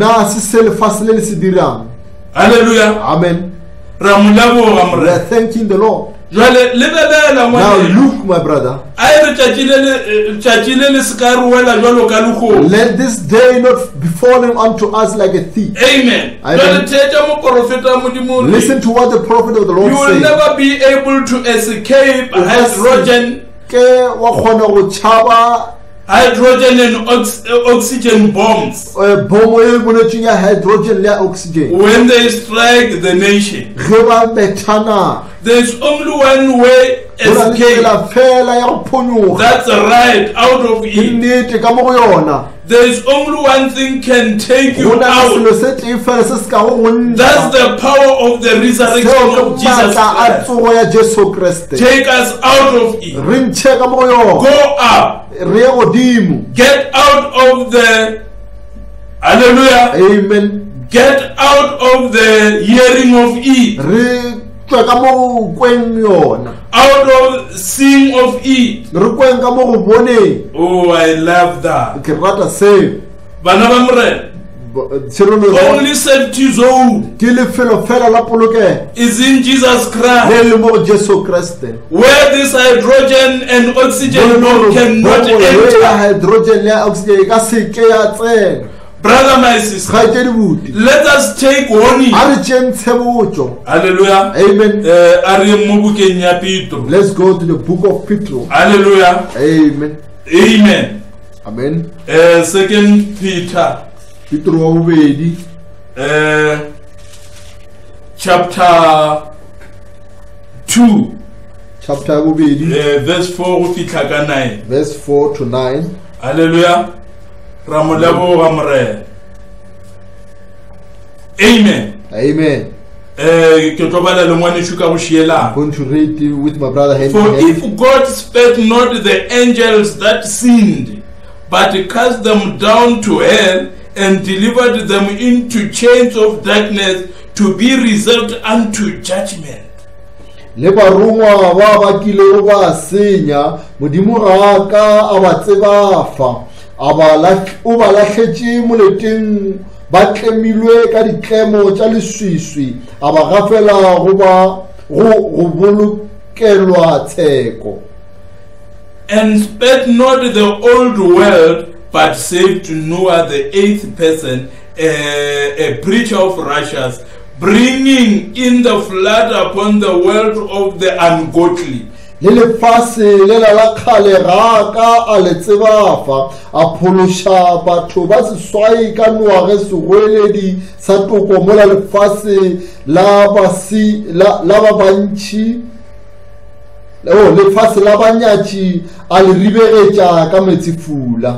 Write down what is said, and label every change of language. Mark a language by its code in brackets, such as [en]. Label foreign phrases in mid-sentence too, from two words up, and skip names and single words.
[nso] na se se lefase le le se dirang. Hallelujah. Amen. Ramulaboga [en] We are [nso] mre. [en] thanking the Lord. [nso] Jwale lebebela [en] Now [nso] ngwane. [en] look, my brother, [nso] A re tšatši le le se ka re wela jwalo ka lekgomo. [en] let this day not be fallen unto us like a thief. [nso] Amen. Amen. Jwale thetša moprofeta modimo re, [en] Listen to what the prophet of the Lord you will says. never be able to escape [nso] O ka se hydrogen ke wa kgona go tšhaba [en] and oxygen bombs [nso] bomo e boletsweng ya hydrogen le ya oxygen [en] when they strike the nation. [nso] ge ba bethana. [en] There's only one way [nso] Go na le escape. tsela fela ya go phonyoga. [en] That's right out of [nso] Ke [en] it. [nso] nnete ka mo go yona. [en] There's only one thing can take [nso] Go [en] you [nso] na le [en] out. [nso] selo se tee fela se se ka go go ntsha. [en] That's the power of the resurrection [nso] Seo [en] of [nso] ke [en] Jesus [nso] maatla a [en] Christ. [nso] tsogo ya Jesu Kriste. [en] Take us out of it. [nso] Re ntšhe ka mo go yona. [en] Go up. [nso] Re ye godimo. [en] Get out of the, hallelujah, [nso] Amen. [en] get out of the hearing of it, [nso] Re tswe ka mo go kweng yona. [en] out of seeing of it. [nso] Re kweng ka mo go boneng. [en] Oh, I love that. [nso] Ke rata seo. Bana ba morena, Tshirelelo [en] only safety zone [nso] ke lefelo fela la polokego [en] is in Jesus [nso] le [en] Christ, [nso] le mo go Jesu Kriste. [en] where this hydrogen and oxygen bomb cannot [nso] ya [en] enter. [nso] hydrogen le ya oxygen e ka se ke ya tsena. [en] Brother, my sister, [nso] kgaitsedi buti [en] let us take warning. [nso] a re tšeng tshebotšo. Hallelujah. Amen. A re mo bukeng ya Petro. [en] Let's go to the book of Peter. [nso] Hallelujah. Amen. Amen. Amen. [en] 2 Peter [nso] Peter wa bobedi [en] chapter 2 [nso] chapter ya bobedi verse 4 go fihla ka 9. [en] verse 4 to 9. [nso] Hallelujah. Ra mo leboga morena. Amen. Amen. Ke tlo bala le ngwaneso ka go [en] I'm [nso] shiela. [en] going to read it with my brother hand For in hand. if God spared not the angels that sinned, but cast them down to hell and delivered them into chains of darkness to be reserved unto judgment. [nso] Le barongwa ba bakilego ba senya modimo ga ka a ba tseba fa o ba lahletše moleteng ba tlemilwe ka ditlemo tša leswiswi a ba gafela go bolokelwa tsheko. [en] And spared not the old world, but saved Noah the 8th person, a preacher of righteousness, bringing in the flood upon the world of the ungodly. [nso] Le lefase le la kgale ga ka a le tseba fa a phološa batho ba seswai ka ngwage segweledi sa toko mola lefase la ba bantši lefase la banyatši a le ribegetša ka metsifula.